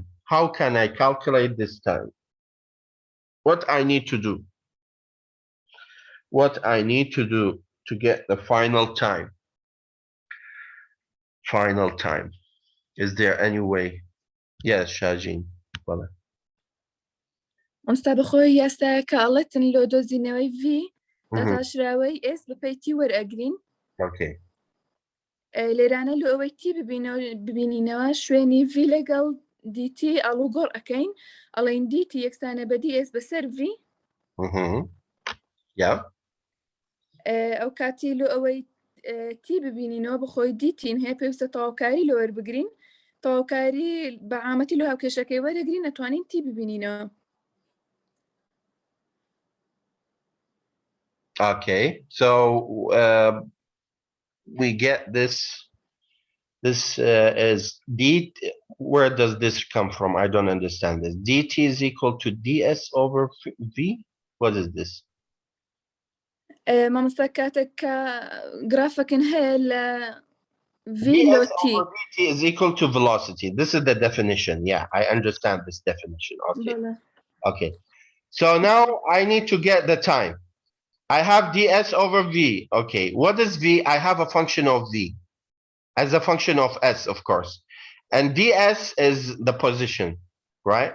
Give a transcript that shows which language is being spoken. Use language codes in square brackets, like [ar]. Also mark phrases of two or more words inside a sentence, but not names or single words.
[en] How can I calculate this time? What I need to do? What I need to do to get the final time? Final time. Is there any way? Yes, Shajin. Well, [ckb] ئەمستا بەخۆی یاسایە کە ئەڵێتن لۆ دۆزینەوەی V داتاشراوەی S بەپەی T وەرئەگرین. [en] Okay. [ckb] لێرانە لۆ ئەوەی T ببینینەوە شوێنی V لەگەڵ DT ئەڵوو گۆڕ ئەەکەین ئەڵێن DT یەکسانە بە DS بەسەر V. [en] Yeah. [ckb] ئەو کاتی لۆ ئەوەی T ببینینەوە بەخۆی DT هەیە پێویستە تەواوکاری لۆ وەربگرین. تەواوکاری بەعامەتی لۆ هاوکێشەکەی وەرەگرین نەتوانین T ببینینەوە. [en] Okay, so we get this. This is D. Where does this come from? I don't understand this. DT is equal to DS over V. What is this? [ckb] مامۆستا کاتێک کە گرافەکەن هەیە لە V لۆ T. [en] DT is equal to velocity. This is the definition. Yeah, I understand this definition. Okay. Okay. So now I need to get the time. I have ds over v. Okay, what is v? I have a function of v as a function of s, of course, and ds is the position, right?